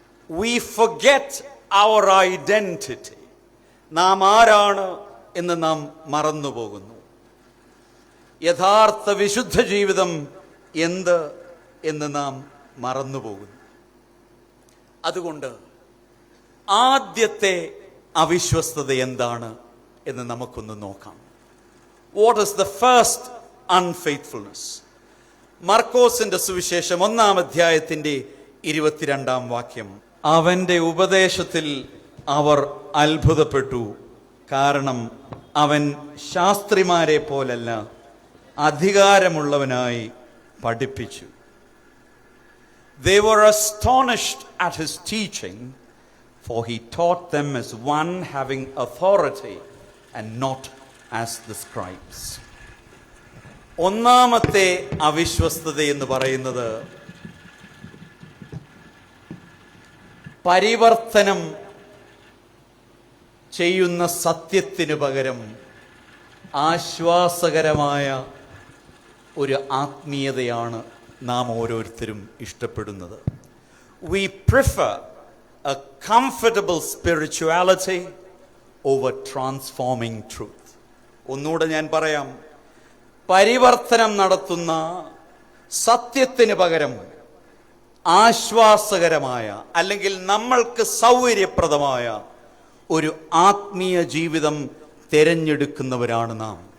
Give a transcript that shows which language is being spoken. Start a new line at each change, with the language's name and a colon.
English: We forget our identity.
Malayalam: നാം ആരാണ് എന്ന് നാം മറന്നുപോകുന്നു. യഥാർത്ഥ വിശുദ്ധ ജീവിതം എന്ത് എന്ന് നാം മറന്നുപോകുന്നു. അതുകൊണ്ട് ആദ്യത്തെ അവിശ്വസ്തത എന്താണ് എന്ന് നമുക്കൊന്ന് നോക്കാം.
English: What is the first unfaithfulness?
Malayalam: മർക്കോസിന്റെ സുവിശേഷം 1-ാം അധ്യായത്തിന്റെ 22-ാം വാക്യം. അവന്റെ ഉപദേശത്തിൽ അവർ അത്ഭുതപ്പെട്ടു, കാരണം അവൻ ശാസ്ത്രിമാരെ പോലല്ല അധികാരമുള്ളവനായി പഠിപ്പിച്ചു.
English: They were astonished at his teaching, for he taught them as one having authority and not as the scribes.
Malayalam: ഒന്നാമത്തെ അവിശ്വസ്തത എന്ന് പറയുന്നത് പരിവർത്തനം ചെയ്യുന്ന സത്യത്തിന് പകരം ആശ്വാസകരമായ ഒരു ആത്മീയതയാണ് നാം ഓരോരുത്തരും ഇഷ്ടപ്പെടുന്നത്.
English: We prefer a comfortable spirituality over transforming truth.
Malayalam: ഒന്നുകൂടെ ഞാൻ പറയാം, പരിവർത്തനം നടത്തുന്ന സത്യത്തിന് പകരം ആശ്വാസകരമായ അല്ലെങ്കിൽ നമ്മൾക്ക് സൗകര്യപ്രദമായ ഒരു ആത്മീയ ജീവിതം തിരഞ്ഞെടുക്കുന്നവരാണ് നാം.